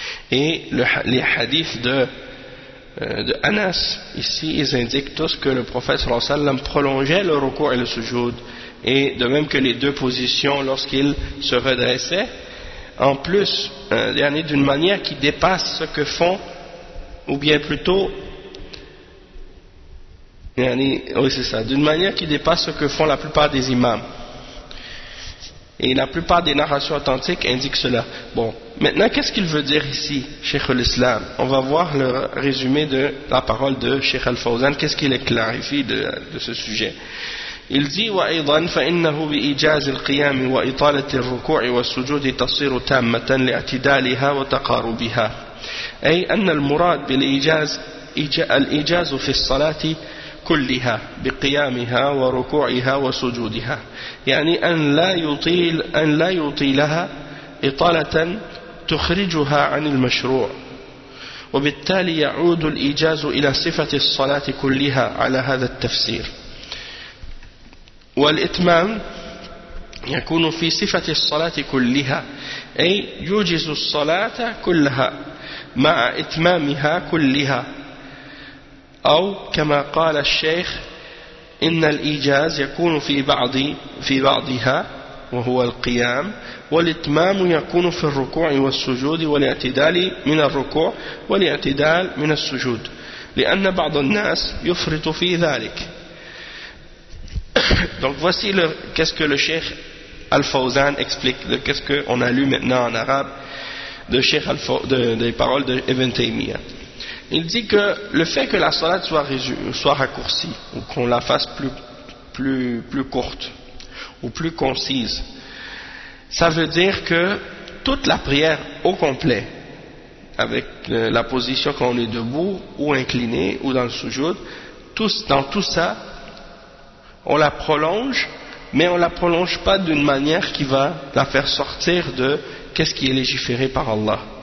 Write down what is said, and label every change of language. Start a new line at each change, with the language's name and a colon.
French: Et les hadiths de Anas, ici, ils indiquent tous que le prophète sallallahu alayhi wa sallam prolongeait le recours et le sujoud, et de même que les deux positions lorsqu'il se redressait, en plus, d'une manière qui dépasse ce que font, ou bien plutôt, oui, c'est ça, d'une manière qui dépasse ce que font la plupart des imams. Et la plupart des narrations authentiques indiquent cela. Bon, maintenant, qu'est-ce qu'il veut dire ici, Cheikh al-Islam? On va voir le résumé de la parole de Cheikh al-Fawzan. Qu'est-ce qu'il clarifie de ce sujet? Il dit
Arabic: « وَأَيْضًا فَإِنَّهُ بِإِجَازِ الْقِيَامِ وَإِطَالَةِ الرُّكُوعِ وَالسُّجُودِ تَصِيرُ تَامَّةً لِاعْتِدَالِهَا وَتَقَارُبِهَا أي أن المراد بالإجاز الإجاز في الصلاة كلها بقيامها وركوعها وسجودها يعني أن لا يطيلها إطالة تخرجها عن المشروع وبالتالي يعود الإجاز إلى صفة الصلاة كلها على هذا التفسير والإتمام يكون في صفة الصلاة كلها أي يوجز الصلاة كلها مع إتمامها كلها أو كما قال الشيخ إن الإيجاز يكون في بعضها وهو القيام والإتمام يكون في الركوع والسجود والاعتدال من الركوع والاعتدال من السجود لأن بعض الناس يفرط في ذلك.
French: Donc voici qu'est-ce que le Cheikh Al-Fawzan explique, qu'est-ce que on a lu maintenant en arabe de Cheikh des paroles de Ibn Taymiyyah. Il dit que le fait que la salat soit raccourcie, ou qu'on la fasse plus courte, ou plus concise, ça veut dire que toute la prière au complet, avec la position quand on est debout, ou incliné, ou dans le sujoud, dans tout ça, on la prolonge, mais on ne la prolonge pas d'une manière qui va la faire sortir de qu'est-ce qui est légiféré par Allah.